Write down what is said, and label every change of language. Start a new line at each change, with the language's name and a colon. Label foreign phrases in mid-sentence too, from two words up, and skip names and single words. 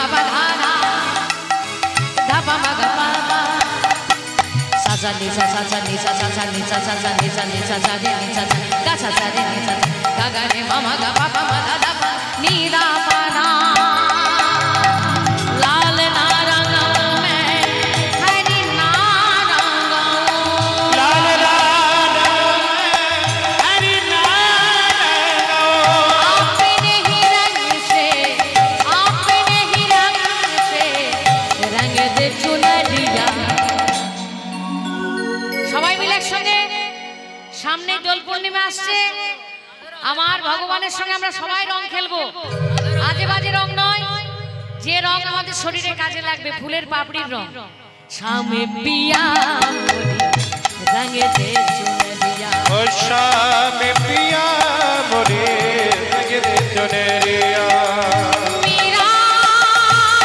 Hindi: পা ধারা ধাপা মাগা পাপা সাসা নিসা সাসা নিসা সাসা নিসা সাসা নিসা নিসা সারে নিসা গা সাসা রে নিসা গা গা রে মামা গা পাপা মা দা দা পা নি দা পা না लाल नारा गाँव मे हरि नारा गाँव लाल राधा हरि नारा अपने ही रंग से रंग दे चुनरिया।
Bangla: সবাই মিলে একসঙ্গে সামনে দোল পূর্ণিমা আসছে, আমার ভগবানের সঙ্গে আমরা সবাই রং খেলবো। আজে বাজে রং নয়, যে রং আমাদের শরীরে কাজে লাগবে, ফুলের পাপড়ির রং।
Hindi: सामे पिया रंगे दे चुनरिया ओ शाम पिया मोरे रंग दे चुनरिया मीरा